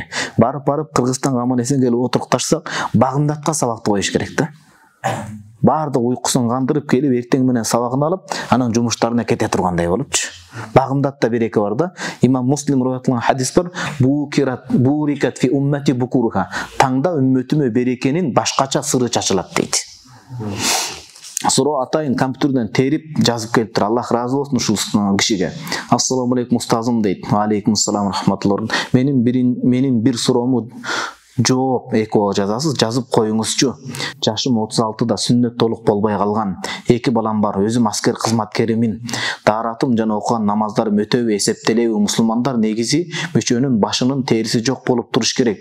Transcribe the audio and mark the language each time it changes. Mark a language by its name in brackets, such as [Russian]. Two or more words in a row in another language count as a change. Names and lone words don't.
[Kyrgyz] Барып Кыргызстанга аман эсен келип отурукташсак, Багымдатка сабакты коюш керек да. Бардык уйкусун кандырып келип, эртең менен сабагын алып, анан жумуштарына кете тургандай болупчу. Багымдатта береке бар да. Имам Муслим риваят кылган хадис бар. [Arabic] بوركت في أمتي بكورها. [Kyrgyz] Таңда үммөтүмө берекенин башкача сыры чачылат дейт. Суроо атайын компьютерден терип жазып келиптир. Аллах разы болсун ушул кишиге. [Arabic] السلام عليكم [Kyrgyz] устазым дейт. [Arabic] عليكم السلام رحمة الله. [Kyrgyz] Менин бир суроому жооп экөө жазасыз, жазып коюңузчу. Жашым 36да сүннөт толук болбой калган. 2 балам бар. Өзүм аскер кызматкеримин. Daarатым жана окуган намаздарым өтөбү эсептелеби? Мусулмандар негизи мөчөнүн башынын териси жок болуп туруш керек.